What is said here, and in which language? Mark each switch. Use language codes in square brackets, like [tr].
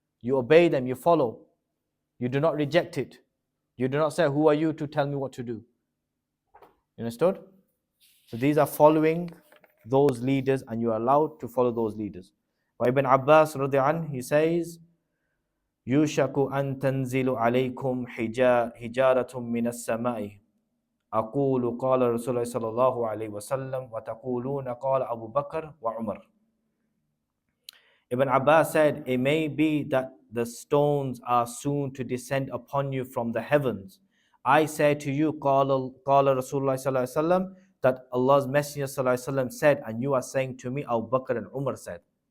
[en] You obey them, you follow. You do not reject it. You do not say, who are you to tell me what to do? You understood? So these are following those leaders and you are allowed to follow those leaders. Ibn Abbas, he says, [ar] يوشك أن تنزل عليكم حجارة من السماء أقول قال رسول الله صلى الله عليه وسلم وتقولون قال أبو بكر وعمر. [en] Ibn Abbas said, it may be that the stones are soon to descend upon you from the heavens. I say to you, [ar] Qala Rasulullah sallallahu alaihi wasallam, [en] that Allah's Messenger sallallahu alaihi wasallam said, and you are saying to me, Abu Bakr and Umar said.